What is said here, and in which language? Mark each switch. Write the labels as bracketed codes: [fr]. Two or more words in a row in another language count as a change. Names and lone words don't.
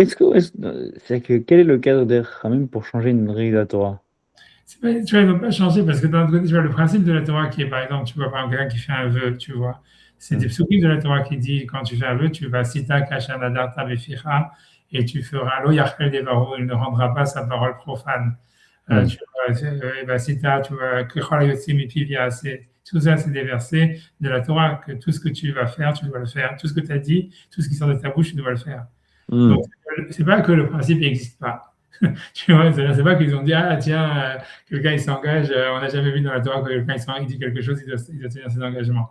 [fr] c'est que quel est le cadre des Khamim pour changer une règle de la Torah? Tu vois, ils ne vont pas changer parce que d'un autre côté, tu vois, le principe de la Torah qui est, par exemple, tu vois, par exemple, quelqu'un qui fait un vœu, tu vois, c'est des Hmm. psukim de la Torah qui dit, quand tu fais un vœu, tu vas [he] שיתא כאשר נדר תבפיך [fr] et tu feras [he] לא יחל דברו, [fr] il ne rendra pas sa parole profane. Hmm. Tu vois, sita, tu vois, [he] ככל היוצא מפיו יעשה. [fr] Tout ça, c'est des versets de la Torah que tout ce que tu vas faire, tu dois le faire. Tout ce que tu as dit, tout ce qui sort de ta bouche, tu dois le faire. Donc, Hmm. c'est pas que le principe n'existe pas. Tu vois, c'est pas qu'ils ont dit, ah tiens, quelqu'un il s'engage, on n'a jamais vu dans la Torah que quelqu'un il dit quelque chose, il doit tenir ses engagements.